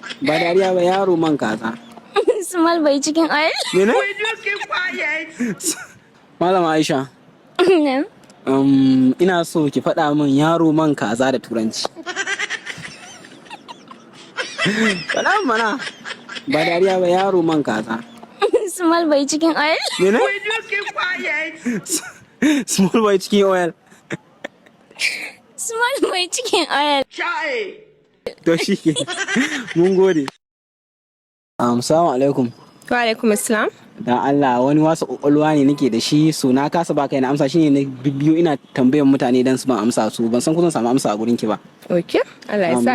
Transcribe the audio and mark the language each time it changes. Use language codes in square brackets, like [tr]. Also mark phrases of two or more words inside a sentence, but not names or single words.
[ha] Ba dariya ba, yaro man kaza. [en] Small boy chicken oil. [ha] Mene? Malama Aisha. Ina so ki faɗa min yaro man kaza da turanci. Faɗa mana. Ba dariya ba, yaro man kaza. [en] Small boy chicken oil. Mene? Small boy chicken oil. Small boy chicken oil. [ha] To shi ke. Mun gode. [ar] السلام عليكم. وعليكم السلام. [ha] Dan Allah wani wasu ƙwaƙwalwa ne nake da shi, so na kasa ba kai na amsa shine na bibiyo ina tambayan mutane dan su ban amsa su, ban san ko zan samu amsa a gurin ki ba. Okay. Allah ya sa